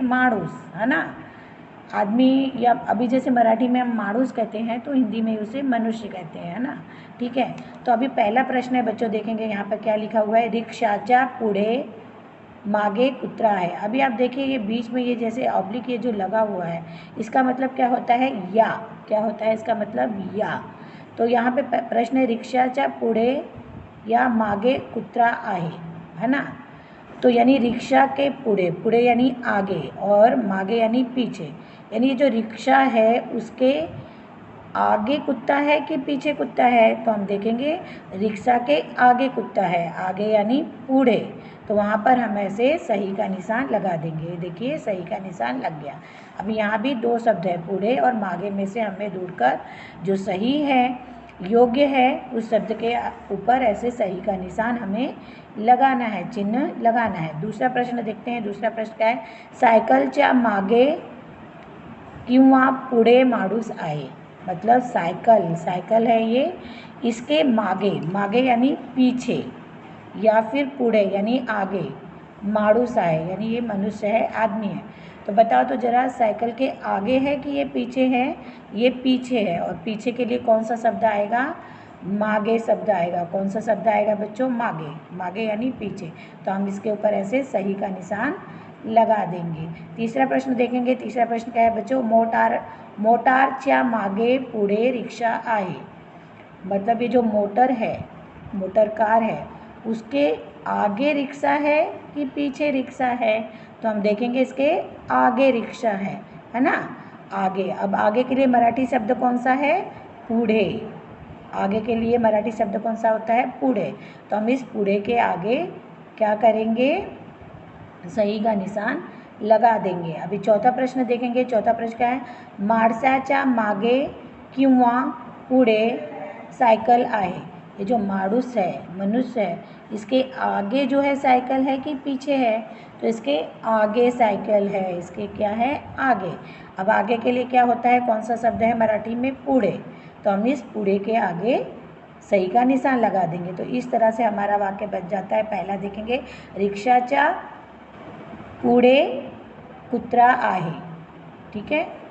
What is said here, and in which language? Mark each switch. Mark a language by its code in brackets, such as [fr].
[hi] माणूस, है ना। आदमी, या अभी जैसे मराठी में हम माणूस कहते हैं तो हिंदी में उसे मनुष्य कहते हैं, है ना। ठीक है, तो अभी पहला प्रश्न है बच्चों, देखेंगे यहाँ पर क्या लिखा हुआ है। [mr] रिक्शाच्या पुढे मागे कुत्रा है। [hi] अभी आप देखिए, ये बीच में ये जैसे ऑब्लिक ये जो लगा हुआ है, इसका मतलब क्या होता है? या। क्या होता है इसका मतलब? या। [mr] तो यहाँ पे प्रश्न है, रिक्शाच्या पुढे या मागे कुत्रा आहे, [hi] है ना। तो यानी रिक्शा के पुढे, पुढे यानी आगे, और मागे यानी पीछे। यानी जो रिक्शा है उसके आगे कुत्ता है कि पीछे कुत्ता है? तो हम देखेंगे रिक्शा के आगे कुत्ता है। आगे यानी पुढे, तो वहाँ पर हम ऐसे सही का निशान लगा देंगे। देखिए, सही का निशान लग गया। अभी यहाँ भी दो शब्द है, पुढे और मागे में से हमें ढूंढकर जो सही है, योग्य है, उस शब्द के ऊपर ऐसे सही का निशान हमें लगाना है, चिन्ह लगाना है। दूसरा प्रश्न देखते हैं। दूसरा प्रश्न क्या है? [mr] सायकलच्या मागे किंवा पुढे माणूस आहे। [hi] मतलब साइकिल, साइकिल है ये, इसके मागे, मागे यानी पीछे, या फिर पुढे यानी आगे माणूस आहे, यानी ये मनुष्य है, आदमी है। तो बताओ तो जरा, साइकिल के आगे है कि ये पीछे है? ये पीछे है। और पीछे के लिए कौन सा शब्द आएगा? मागे शब्द आएगा। कौन सा शब्द आएगा बच्चों? मागे। मागे यानी पीछे। तो हम इसके ऊपर ऐसे सही का निशान लगा देंगे। तीसरा प्रश्न देखेंगे। तीसरा प्रश्न क्या है बच्चों? [mr] मोटारच्या मागे पुढे रिक्शा आहे। [hi] मतलब ये जो मोटर है, मोटर कार है, उसके आगे रिक्शा है कि पीछे रिक्शा है? तो हम देखेंगे इसके आगे रिक्शा है ना। आगे। अब आगे के लिए मराठी शब्द कौन सा है? पुढे। आगे के लिए मराठी शब्द कौन सा होता है? पुढे। तो हम इस पुढे के आगे क्या करेंगे? सही का निशान लगा देंगे। अभी चौथा प्रश्न देखेंगे। चौथा प्रश्न क्या है? [mr] माणसाच्या मागे किंवा पुढे साइकिल आहे। [hi] ये जो माणूस है, मनुष्य है, इसके आगे जो है साइकिल है कि पीछे है? तो इसके आगे साइकिल है। इसके क्या है? आगे। अब आगे के लिए क्या होता है? कौन सा शब्द है मराठी में? पुढे। तो हम इस पुढे के आगे सही का निशान लगा देंगे। तो इस तरह से हमारा वाक्य बन जाता है। पहला देखेंगे, [mr] रिक्शाच्या पुढे कुत्रा आहे। [hi] ठीक है।